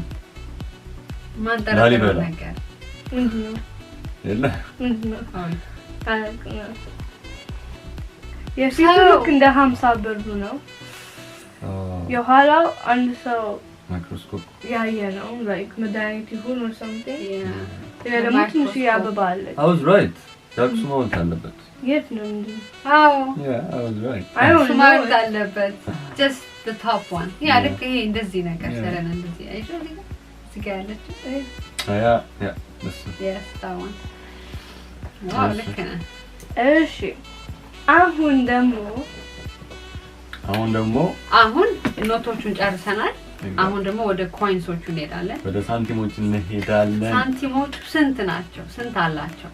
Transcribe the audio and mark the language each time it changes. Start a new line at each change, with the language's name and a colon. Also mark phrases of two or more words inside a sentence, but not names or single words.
Amharic: ማጠረጥሩት ነገር ምንድነው ምንድነው የፊቱ ልክ እንደ 50 ብር ነው የኋላው አንድ ሰው ማይክሮስኮፕ ያየ ነው like መድኃኒት ይሁን
English: or something
Amharic: ያ ደግሞ ትንሽ ያበባ አለ
English: I was right
Amharic: የአክሱም ሐውልት አለበት የት ነው እንዴ
English: yeah I was right
Amharic: አክሱም ሐውልት አለበት
English: just the top one
Amharic: ልክ ይሄ እንደዚህ ነገር ሰረን እንደዚህ አይደል እዚህ ጋር ያለችው
English: yeah this yes that one
Amharic: ዋው ልክ ነው እሺ አሁን ኖቶቹን ጨርሰናል አሁን ደግሞ ወደ ኮይንሶቹ እንሄዳለን ወደ ሳንቲሞቹ እንሄዳለን ሳንቲሞቹ ስንት ናቸው ስንት አላቸው